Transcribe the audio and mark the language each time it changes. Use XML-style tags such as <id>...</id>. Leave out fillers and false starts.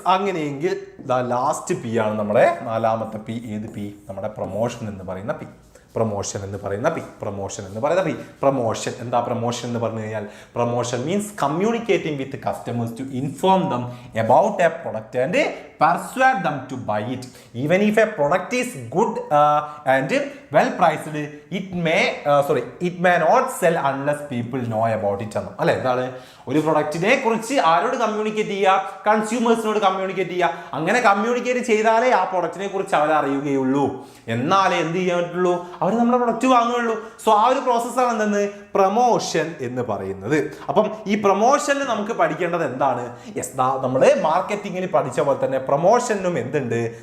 <ml>അങ്ങനെയെങ്കിൽ last P ആണ് നമ്മുടെ 4ാമത്തെ പി. ഏത് പി? നമ്മുടെ പ്രൊമോഷൻ എന്ന് പറയുന്ന പി. പ്രൊമോഷൻ എന്താ?</ml> <en>promotion</en> <ml>എന്ന് പറഞ്ഞു കഴിഞ്ഞാൽ,</ml> <en>Promotion means communicating with customers to inform them about a product and persuade them to buy it. Even if a product is good and well priced, it may not sell unless people know about it.</en> <ml>അല്ലെ, എന്താണ്? ഒരു പ്രൊഡക്റ്റിനെ കുറിച്ച് ആരോട് communicate ചെയ്യുക? കൺസ്യൂമേഴ്സിനോട് communicate ചെയ്യുക. അങ്ങനെ communicate ചെയ്താലേ ആ പ്രൊഡക്റ്റിനെ കുറിച്ച് അവർ അറിയുകയുള്ളൂ, എന്നാലേ എന്ത് ചെയ്യാൻ പറ്റുള്ളൂ? അവർ നമ്മുടെ പ്രൊഡക്റ്റ് വാങ്ങുകയുള്ളൂ. സോ ആ ഒരു പ്രോസസ്സാണ് എന്തെന്ന്? പ്രൊമോഷൻ എന്ന് പറയുന്നത്. അപ്പം ഈ പ്രൊമോഷനിൽ നമുക്ക് പഠിക്കേണ്ടത് എന്താണ്? നമ്മൾ മാർക്കറ്റിംഗിൽ പഠിച്ച പോലെ തന്നെ പ്രൊമോഷനും എന്തുണ്ട്?</ml>